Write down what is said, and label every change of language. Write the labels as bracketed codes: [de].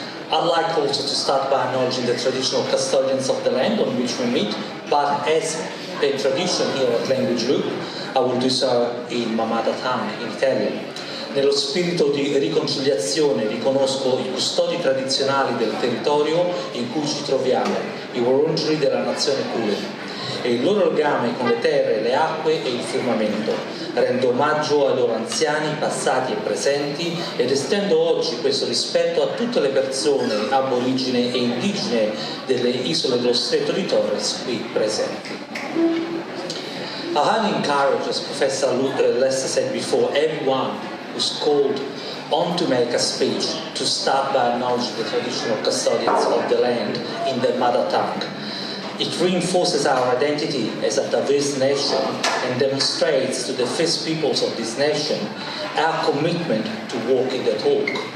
[en] I'd like also to start by acknowledging the traditional custodians of the land on which we meet, but as a tradition here at LanguageLoop, I will do so in my mother tongue, in Italian. [it] Nello spirito di riconciliazione riconosco i custodi tradizionali del territorio in cui ci troviamo, i Wurundjeri della nazione Kulin, e il loro legame con le terre, le acque e il firmamento. rendo omaggio ai loro anziani passati e presenti ed estendo oggi questo rispetto a tutte le persone aborigene e indigene delle isole dello Stretto di Torres qui presenti. [en] I highly encourage, as Professor Lester said before, everyone who's called on to make a speech to start by acknowledging the traditional custodians of the land in their mother tongue. It reinforces our identity as a diverse nation and demonstrates to the first peoples of this nation our commitment to walking the talk.